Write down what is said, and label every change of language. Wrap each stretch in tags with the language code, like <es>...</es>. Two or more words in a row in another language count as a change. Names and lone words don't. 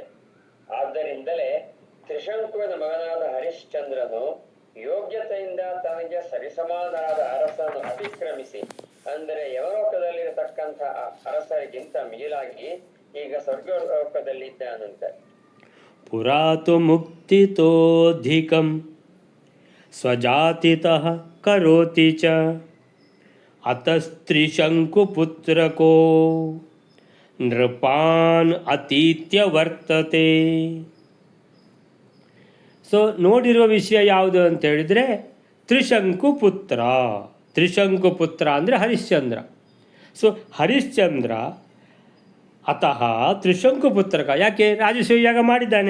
<kn>ಆದ್ದರಿಂದಲೇ ತ್ರಿಶಂಕುವಿನ ಮಗನಾದ ಹರಿಶ್ಚಂದ್ರನು ಯೋಗ್ಯತೆಯಿಂದ ತನಗೆ ಸರಿಸಮಾನರಾದ ಅರಸನ್ನು ಅತಿಕ್ರಮಿಸಿ, ಅಂದರೆ ಯವಲೋಕದಲ್ಲಿರತಕ್ಕಂತಹ ಅರಸರಿಗಿಂತ ಮಿಗಿಲಾಗಿ ಈಗ ಸ್ವರ್ಗಲೋಕದಲ್ಲಿದ್ದಾನಂತೆ.</kn> <sa>ಪುರಾತು ಮುಕ್ತಿತೋಧಿಕಂ ಸ್ವಜಾತಿತಃ ಕರೋತಿ ಚ ಅತಸ್ತ್ರಿಶಂಕುಪುತ್ರಕೋ ನೃಪಾನ್ ಅತೀತ್ಯ ವರ್ತತೆ.</sa> <kn>ಸೊ ನೋಡಿರುವ ವಿಷಯ ಯಾವುದು ಅಂತ ಹೇಳಿದರೆ ತ್ರಿಶಂಕುಪುತ್ರ. ತ್ರಿಶಂಕುಪುತ್ರ ಅಂದರೆ ಹರಿಶ್ಚಂದ್ರ. ಸೊ ಹರಿಶ್ಚಂದ್ರ</kn> <sa>ಅತಃ ತ್ರಿಶಂಕುಪುತ್ರಕ,</sa> <kn>ಯಾಕೆ ರಾಜಸೂಯ ಯಾಗ ಮಾಡಿದ್ದಾನೆ.</kn>